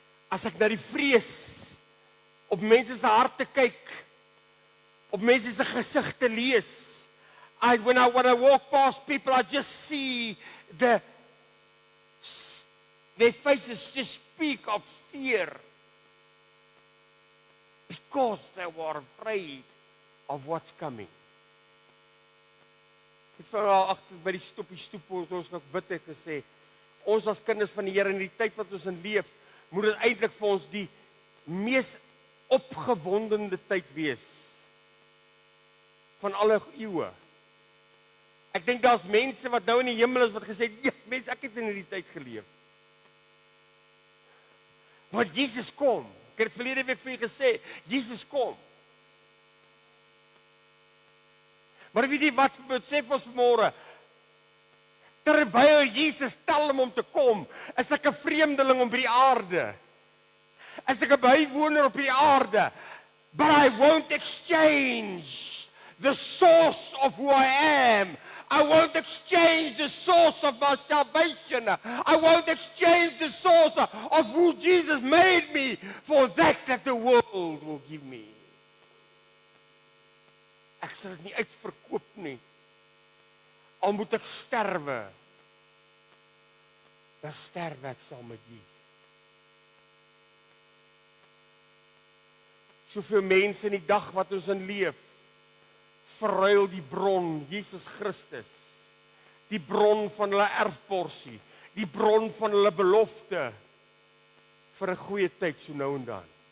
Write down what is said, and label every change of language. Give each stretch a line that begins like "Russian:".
Afrikaans: As ek na die vrees op mense se harte kyk, op mense se gesigte lees,
English: when I walk past people, I just see their faces just speak of fear, because they were afraid of what's coming.
Afrikaans: Ek het agter by die stoep ons nog bid het gesê, ons as kinders van die Here in die tyd wat ons in leef, moet dit eintlik vir ons die mees opgewondende tyd wees van alle eeue. Ek dink daar's mense wat nou in die hemel is wat gesê het, ja, mense, ek het in hierdie tyd geleef. Want Jesus kom. Ek het verlede week vir julle gesê, Jesus kom. Maar weet jy wat besef ons vanmôre? Terwyl Jesus tel om te kom, is ek 'n vreemdeling op die aarde. Is ek 'n bywoner op die aarde.
English: But I won't exchange the source of who I am. I won't exchange the source of my salvation. I won't exchange the source of who Jesus made me for that the world will give me.
Afrikaans: Ek sal dit nie uitverkoop nie. Al moet ek sterwe, dan sterwe ek saam met Jesus. Soveel mense in die dag wat ons in leef, verruil die bron, Jesus Christus, die bron van hulle erfporsie, die bron van hulle belofte, vir 'n goeie tyd so nou en dan.